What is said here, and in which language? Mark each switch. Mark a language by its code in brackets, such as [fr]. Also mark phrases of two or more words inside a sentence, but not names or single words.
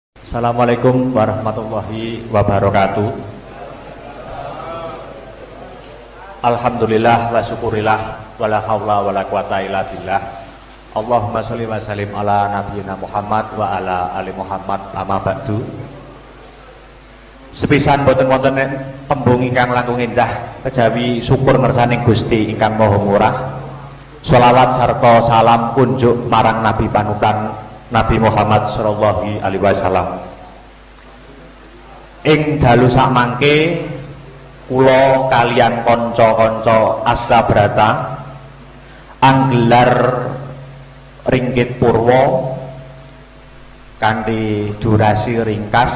[ar] السلام عليكم ورحمة الله وبركاته. الحمد لله والشكر لله ولا حول ولا قوة إلا بالله. اللهم صل وسلم على نبينا محمد وعلى آل محمد أما بعد. [jv] Sepisan boten wonten tembung ingkang langkung indah kejawi syukur ngersaning Gusti ingkang Maha Murah. Sholawat sarta salam kunjuk marang Nabi panutan Nabi Muhammad [ar] صلى الله عليه وسلم. [jv] Ing dalu sakmangke kula kaliyan kanca-kanca Astabrata anggelar ringgit purwa kanthi durasi ringkas.